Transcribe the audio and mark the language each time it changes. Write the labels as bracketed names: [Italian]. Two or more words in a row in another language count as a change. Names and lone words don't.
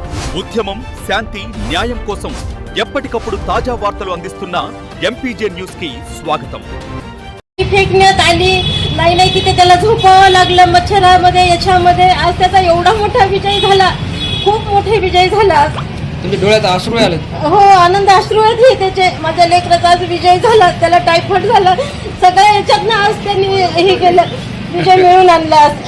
[Telugu] ఉద్యమం శాంతి న్యాయం కోసం ఎప్పటికప్పుడు తాజा వార్తలు అందిస్తున్న ఎంపీజే [Hindi] न्यूज की स्वागतम। [Marathi] फेकण्यात आली नाही तिथे त्याला झोपावं लागलं मच्छरामध्ये याच्यामध्ये। आज त्याचा एवढा मोठा विजय झाला, खूप मोठे विजय झाला। तुमच्या डोळ्यात अश्रू आले? हो, आनंद अश्रू आहेत त्याचे। माझ्या लेकराचा आज विजय झाला, त्याला टायफॉइड झाला, सगळ्या याच्यातनं आज त्यांनी हे केलं, विजय मिळवून आणला।